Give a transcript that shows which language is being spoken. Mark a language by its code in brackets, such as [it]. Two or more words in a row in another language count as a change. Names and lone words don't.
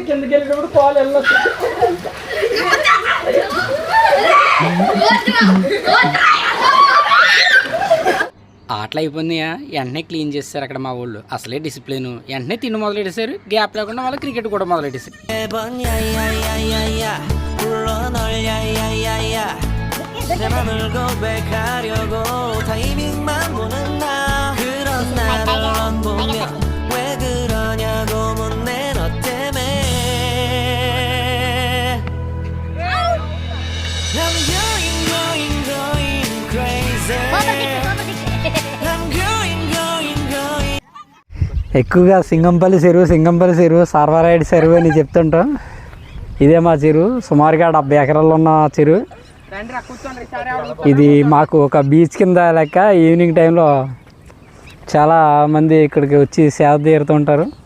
[te] కిందకి వెళ్ళేటప్పుడు కాల్ వెళ్ళొచ్చు. ఆటలు అయిపోయినాయా, వెంటనే క్లీన్ చేస్తారు అక్కడ మా వాళ్ళు. అసలే డిసిప్లిన్. వెంటనే తిండి మొదలెట్టేశారు, గ్యాప్ లేకుండా వాళ్ళు క్రికెట్ కూడా మొదలెట్టేశారు. [ko] 내 맘을 고백하려고 타이밍만 보는 나 그런 나를 보며 왜 그러냐고 묻네 너 때문에 [en] I'm going crazy I'm going [te] ఎక్కువగా సింగంపల్లి చెరువు సర్వరైడ్ చెరువు అని చెప్తుంటాం. ఇదే మా చెరువు, సుమారుగా 70 ఎకరాల్లో ఉన్న చెరువు. ఇది మాకు ఒక బీచ్ కింద లెక్క. [en] evening timeలో [te] చాలా మంది ఇక్కడికి వచ్చి సేద తీరుతుంటారు.